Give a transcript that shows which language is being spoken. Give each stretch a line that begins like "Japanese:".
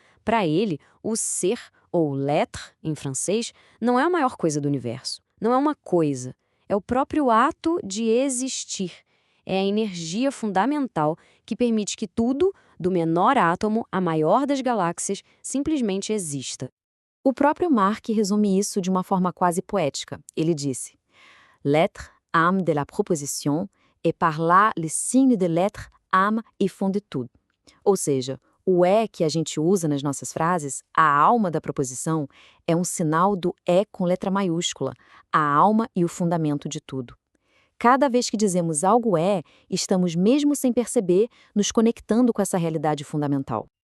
Portuguese: Para ele, o ser, ou l'être, em francês, não é a maior coisa do universo. Não é uma coisa. É o próprio ato de existir. É a energia fundamental que permite que tudo, do menor átomo à maior das galáxias, simplesmente exista. O próprio Marx resume isso de uma forma quase poética. Ele disse:
French: L'être, âme de la proposition, et par là le signe de l'être, âme et fond de tout.
Portuguese: Ou seja, o é que a gente usa nas nossas frases, a alma da proposição, é um sinal do é com letra maiúscula, a alma e o fundamento de tudo. Cada vez que dizemos algo é, estamos, mesmo sem perceber, nos conectando com essa realidade fundamental.